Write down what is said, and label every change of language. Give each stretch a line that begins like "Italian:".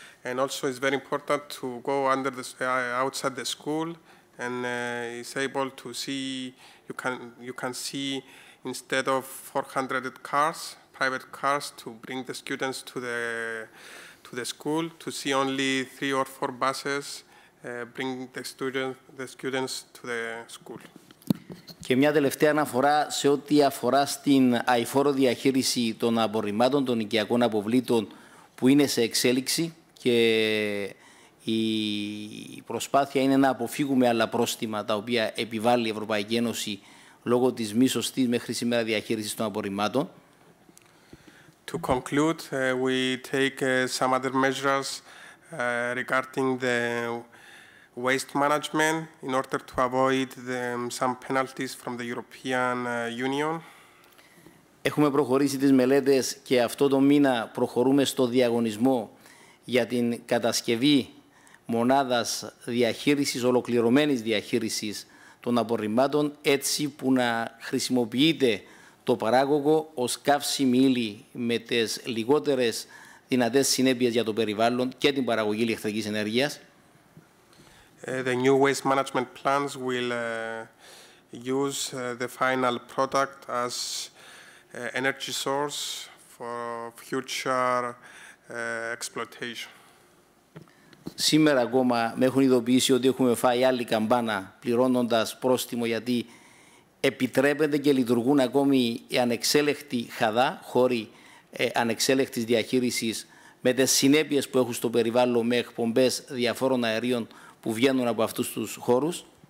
English: And also it's very important to go under the, outside the school and is able to see, you can see instead of 400 cars, private cars to bring the students to the school, to see only 3 or 4 buses bring the students to the school.
Greek: Και μια τελευταία αναφορά σε ό,τι αφορά στην αειφόρο διαχείριση των απορριμμάτων, των οικιακών αποβλήτων που είναι σε εξέλιξη και η προσπάθεια είναι να αποφύγουμε άλλα πρόστιμα τα οποία επιβάλλει η Ευρωπαϊκή Ένωση λόγω της μη σωστής μέχρι σήμερα διαχείρισης των απορριμμάτων.
English: To conclude, we take some other measures regarding the waste management in order to avoid some penalties from the European Union.
Greek: Έχουμε προχωρήσει τις μελέτες και αυτό το μήνα προχωρούμε στο διαγωνισμό για την κατασκευή μονάδας διαχείρισης, ολοκληρωμένης διαχείρισης των απορριμμάτων, έτσι που να χρησιμοποιείται το παράγωγο ως καύσιμη ύλη με τις λιγότερες δυνατές συνέπειες για το περιβάλλον και την παραγωγή ηλεκτρικής ενέργειας.
English: The new waste management plans will use the final product as energy source for future exploitation.
Greek: Σήμερα ακόμα με έχουν ειδοποιήσει ότι έχουμε φάει άλλη καμπάνα πληρώνοντας πρόστιμο γιατί επιτρέπεται και λειτουργούν ακόμη οι ανεξέλεκτοι χαδά, χώροι ανεξέλεκτης διαχείρισης με τις συνέπειες που έχουν στο περιβάλλον με εκπομπές διαφόρων αερίων που βγαίνουν από αυτούς τους χώρους.